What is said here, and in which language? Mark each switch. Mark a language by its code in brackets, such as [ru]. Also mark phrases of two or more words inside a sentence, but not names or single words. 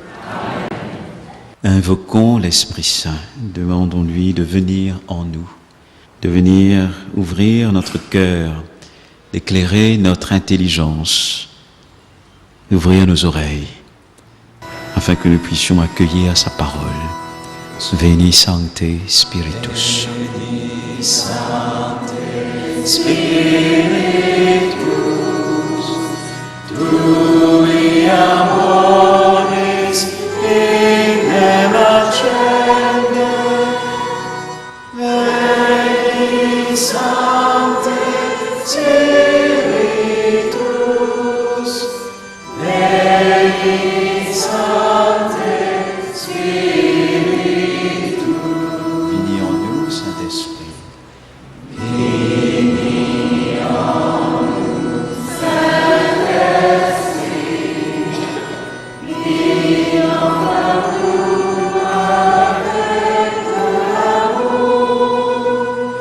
[fr] Invoquons l'Esprit Saint, demandons-lui de venir en nous, de venir ouvrir notre cœur, d'éclairer notre intelligence, d'ouvrir nos oreilles, afin que nous puissions accueillir sa parole. [la] Veni Sancte Spiritus. Veni Sancte Spiritus, tui amores ignem accende, Veni Sancte Spiritus, Veni Sancte Spiritus. [fr] Vini en nous, Saint-Esprit. Vini en nous, Saint-Esprit. Vini en nous avec de l'amour.